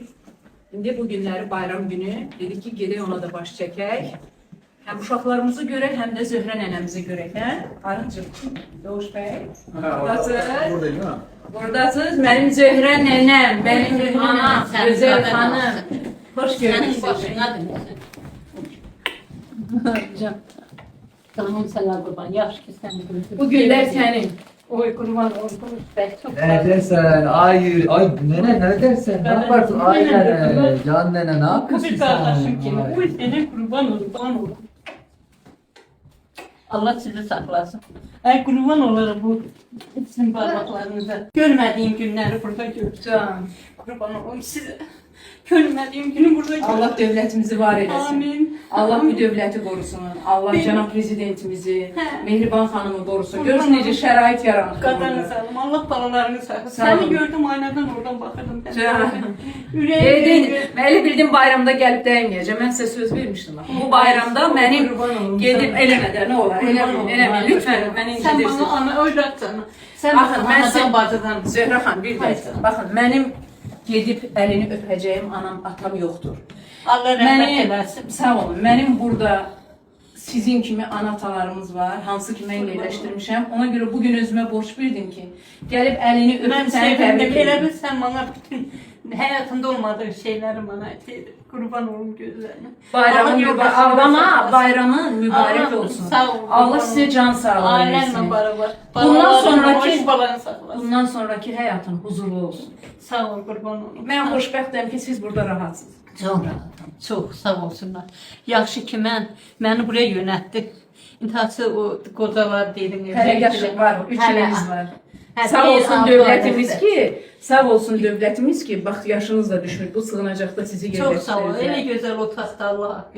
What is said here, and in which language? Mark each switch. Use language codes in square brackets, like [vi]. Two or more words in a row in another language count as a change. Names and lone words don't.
[az] İndi bu günləri bayram günü dedik ki, gedək ona da baş çəkək. Həm uşaqlarımızı görək, həm də Zöhrə nənəmizi görək. Hə? Arıncıq, Doğuş bəy. Buradayım ha. Buradasınız. Mənim Zöhrə nənəm, mənim anam, gözəl xanım. Hoş gördük sizi. [tr] Canım sana kurban. [az] Yaxşı ki [tr] sen [az] Bu günlər sənin. [tr] Oy kurban olsun. Çok Neredesin? Ay nene neredesin? Ne yaparsın? Ay nene. Can nene ne yapıyorsun bir sen? kardeşim ki. Ay. Oy seni kurban olsun. Allah sizi saklasın. Ay kurban olurum bu sizin parmaklarınıza. Görmediğim günleri burada göreceğim. Can. Kurban olurum size. Görmediğim günü burada göreceğim. [az] Allah dövlətimizi var eləsin. Amin. Allah bu dövləti qorusun. Allah [tr] Benim- [az] cənab prezidentimizi, Hə. Mehriban xanımı qorusun. [tr] Kurban [az] Görün necə şərait yaranır. Qadanı sağlam. Allah balalarını saklasın. Sağ olun. [tr] Seni gördüm aynadan oradan bakırdım. Ben. Can. Yüreğim. [az] Elə bildim bayramda gəlib dəyməyəcəm. Mən sizə söz vermişdim. Bu bayramda mənim gedib eləmədə nə olar? Eləməyin. Lütfən məni [tr] Sen [az] incitirsiniz. [tr] bana ana öğretsen. Sen [az] Baxın, [tr] bana [az] mən [tr] anadan [az] sizin [tr] bacıdan. [az] Zöhrə xanım bir dəqiqə. Baxın, mənim gedib əlini öpəcəyim anam, atam yoxdur. Allah rəhmət eləsin. Sağ olun. Mənim burada sizin kimi ana-atalarımız var, hansı ki mən yerləşdirmişəm. Ona görə bugün özümə borc bildim ki, gəlib əlini öpüb Mən səni sevindim. təbrik Elə edim. [tr] bil sen bana bütün hayatımda olmadığı şeyleri bana ettin. Kurban olun gözlerine. [az] Bayramın ağlama, bayramın mübarək Allah olsun. sağ olun. Allah sizə can sağlığı [tr] Ailenle [az] versin. [tr] beraber. Bundan sonraki- hoş balanı saklasın. [az] Bundan sonraki həyatın huzurlu olsun. Sağ ol kurban olun. Mən xoşbəxtəm ki, siz burada rahatsınız. [tr] Çok rahatım. Çok sağ olsunlar. [az] Yaxşı ki məni buraya yönəltdi. İntihası o qocalar dedim. Hələ yaşım var, 3 Hələ- iliniz var. Hə, Sağ bir, olsun altı dövlətimiz aylıqdır. ki, sağ olsun dövlətimiz ki, bax yaşınız da düşmür, bu sığınacaqda sizi yerləşdirirlər. [tr] Çok sağ ol. [az] Elə gözəl otaqda Allah haqqı.